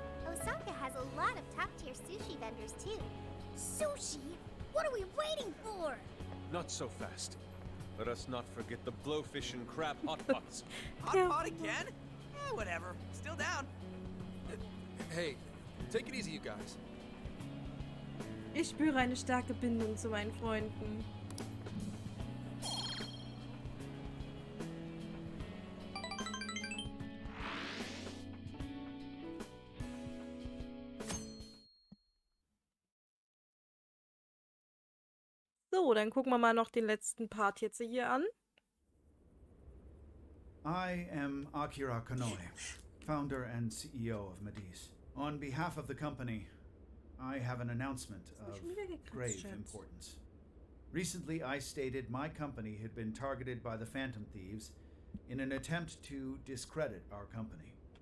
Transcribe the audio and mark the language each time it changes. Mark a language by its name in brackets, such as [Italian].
[English] Osaka has a lot of top-tier sushi vendors, too. Sushi? What are we waiting for? Not so fast. Let us not forget the blowfish and crab hot pots. Hot pot again? Whatever. Still down. Hey, take it easy, you guys. [German] Ich spüre eine starke Bindung zu meinen Freunden. So, dann gucken wir mal noch den letzten Part jetzt hier an. [English] I am Akira Konoe, founder and CEO of Mediz. On behalf of the company, I have an announcement of grave importance. Recently, I stated my company had been targeted by the Phantom Thieves in an attempt to discredit our company.